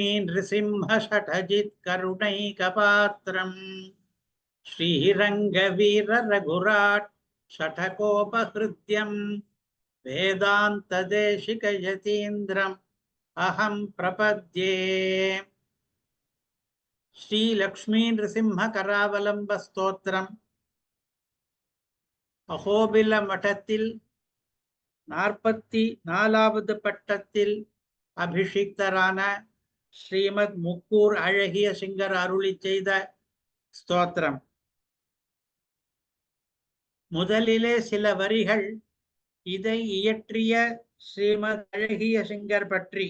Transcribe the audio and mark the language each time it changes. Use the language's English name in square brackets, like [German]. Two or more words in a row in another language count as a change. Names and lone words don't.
[Sanskrit] नृसिंह षठजित् करुणैकपात्रम् श्रीरङ्गवीर रघुराट् षठकोपहृद्यम् वेदान्तदेशिकयतीन्द्रम् अहं प्रपद्ये। [Tamil] श्री लक्ष्मी नृसिंह करावलंब स्तोत्रम् அஹோபில மடத்தில் 44வது பட்டத்தில் அபிஷிக்தரான ஸ்ரீமத் முக்கூர் அழகிய சிங்கர் அருளி செய்த ஸ்தோத்திரம். முதலிலே சில வரிகள் இதை இயற்றிய ஸ்ரீமத் அழகிய சிங்கர் பற்றி.